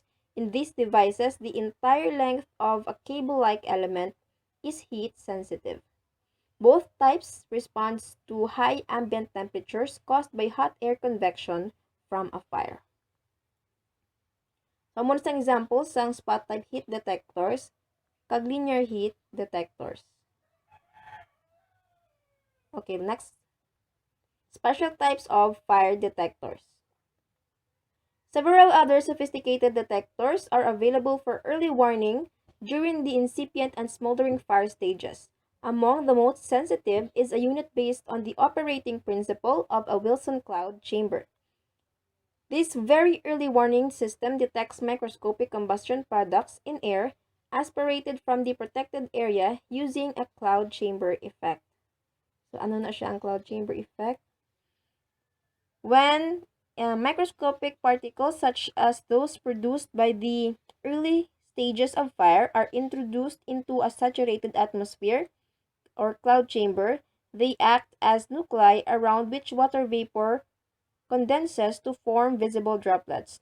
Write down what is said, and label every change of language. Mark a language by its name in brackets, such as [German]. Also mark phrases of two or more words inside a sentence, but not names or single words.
[English] In these devices, the entire length of a cable-like element is heat sensitive. Both types respond to high ambient temperatures caused by hot air convection from a fire. So, [Hiligaynon] muna sa examples sang [English] spot type heat detectors [Hiligaynon] kag [English] linear heat detectors. Okay, next. Special types of fire detectors. Several other sophisticated detectors are available for early warning during the incipient and smoldering fire stages. Among the most sensitive is a unit based on the operating principle of a Wilson cloud chamber. This very early warning system detects microscopic combustion products in air aspirated from the protected area using a cloud chamber effect. So, [Hiligaynon] ano na siya ang [English] cloud chamber effect? When microscopic particles such as those produced by the early stages of fire are introduced into a saturated atmosphere or cloud chamber, they act as nuclei around which water vapor condenses to form visible droplets.